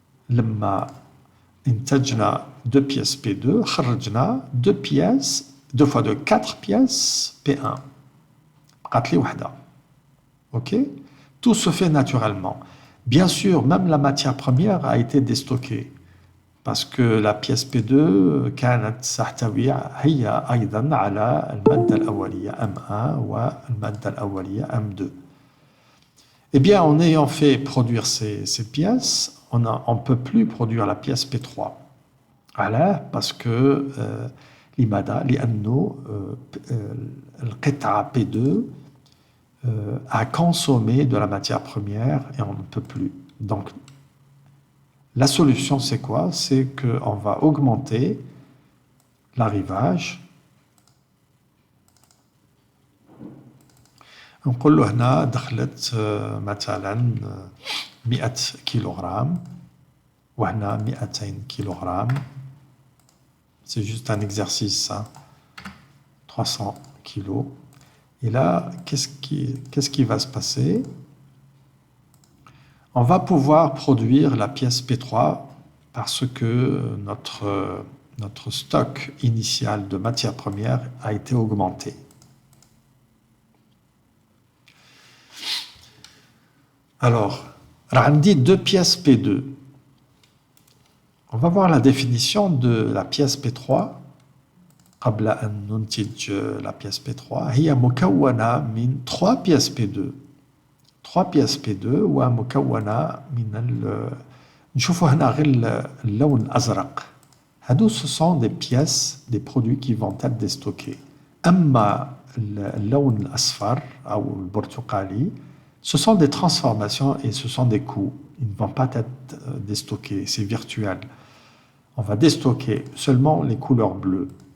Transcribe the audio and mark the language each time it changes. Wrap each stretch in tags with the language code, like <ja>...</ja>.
<ar>لما انتجنا 2 pièces P2, خرجنا 2 pièces, 2 fois 2, 4 pièces P1. بقات لي وحدة. Ok?</ar> <fr>Tout se fait naturellement. Bien sûr, même la matière première a été déstockée. Parce que la pièce P2</fr> <ar>كانت تحتوي هي أيضا على المادة الأولية M1 والمادة الأولية M2.</ar> <fr>Eh bien, en ayant fait produire ces pièces, on ne peut plus produire la pièce P3. Alors, parce que</fr> <ar>لماذا؟ لأنه القطعة P2</ar> <fr>a consommé de la matière première et on ne peut plus. Donc, la solution, c'est quoi? C'est qu'on va augmenter l'arrivage.</fr> <ar>نقول له هنا دخلت مثلا 100 كيلوغرام وهنا 200 كيلوغرام.</ar> <fr>C'est juste un exercice, hein? 300 kilos. Et là, qu'est-ce qui va se passer? On va pouvoir produire la pièce P3 parce que notre stock initial de matières premières a été augmenté. Alors, on dit 2 pièces P2. On va voir la définition de la pièce P3.</fr> <ar>قبل أن ننتج la pièce P3 هي مكونة من 3 pièces P2. 3 pièces P2 ومكونة من نشوفوا هنا غير اللون الأزرق. هادو</ar> <fr>ce sont des pièces, des produits qui vont être déstockés.</fr> <ar>أما اللون الأصفر أو البرتقالي,</ar> <fr>ce sont des transformations et ce sont des coûts. Ils ne vont pas être déstockés, c'est virtuel. On va déstocker seulement les couleurs bleues.</fr>